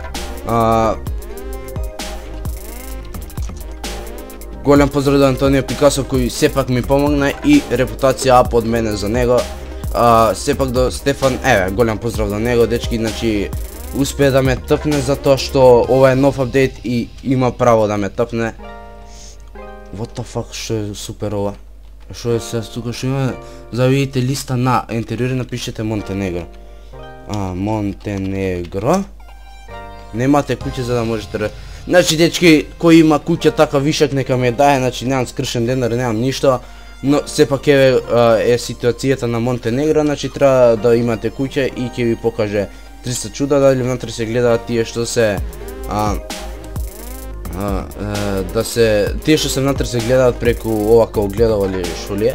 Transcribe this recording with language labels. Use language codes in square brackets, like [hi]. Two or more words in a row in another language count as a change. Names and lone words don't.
[mk] Голем поздрав до Антонио Пикасо, кој сепак ми помогна и репутација ап од мене за него. Сепак до Стефан, голем поздрав до него, дечки, значи успее да ме тъпне затоа што ова е нов апдейт и има право да ме тъпне. [en] What the fuck, [mk] што е супер ова? Што е сега тука, што има, за видите листа на интериори, напишете Монтенегро. Монтенегро. Немате куќе за да можете да... Значи дечки, кој има куќа така вишак нека ме дае, значи немам скршен денар, немам ништо, но сепак е ситуацијата на Монтенегро, значи треба да имате куќа и ќе ви покаже 300 чуда, дали внатре се гледаат тие што се тие што се внатре се гледаат преку овака огледало или што ли е.